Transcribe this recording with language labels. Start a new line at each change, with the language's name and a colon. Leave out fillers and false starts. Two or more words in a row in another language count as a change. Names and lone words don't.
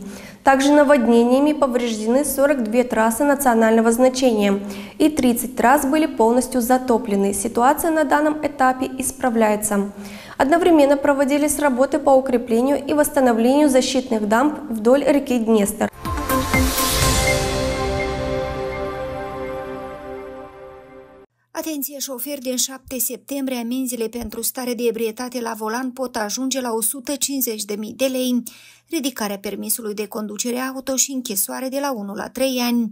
Russian: Также наводнениями повреждены 42 трассы национального значения и 30 трасс были полностью затоплены. Ситуация на данном этапе исправляется. Одновременно проводились работы по укреплению и восстановлению защитных дамб вдоль реки Днестр.
Romanian: Atenție, șoferi, din 7 septembrie amenziile pentru stare de ebrietate la volan pot ajunge la 150.000 de lei, ridicarea permisului de conducere auto și închisoare de la 1 la 3 ani.